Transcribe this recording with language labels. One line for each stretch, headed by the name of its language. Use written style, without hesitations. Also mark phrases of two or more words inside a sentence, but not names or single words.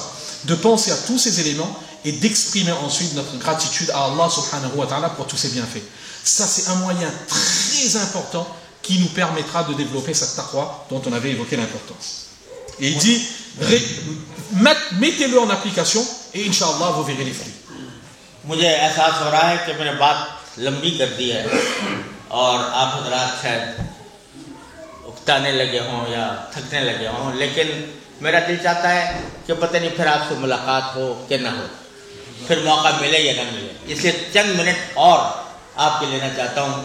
French: De penser à tous ces éléments et d'exprimer ensuite notre gratitude à Allah
Arabic: سبحانه وتعالى
French: pour tous ces bienfaits. Ça, c'est un moyen très important qui nous permettra de développer cette taqwa dont on avait évoqué l'importance. Et il dit, mettez-le en application et
Arabic: إن شاء الله,
French: vous verrez les fruits.
Urdu: مجھے احساس ہو رہا ہے کہ میں نے بات لمبی کر دی ہے اور آپ حضرات شاید اکتانے لگے ہوں یا تھکنے لگے ہوں، لیکن میرا دل چاہتا ہے کہ پتہ نہیں پھر آپ سے ملاقات ہو کہ نہ ہو، پھر موقع ملے یا نہ ملے، اس لیے چند منٹ اور آپ کے لینا چاہتا ہوں.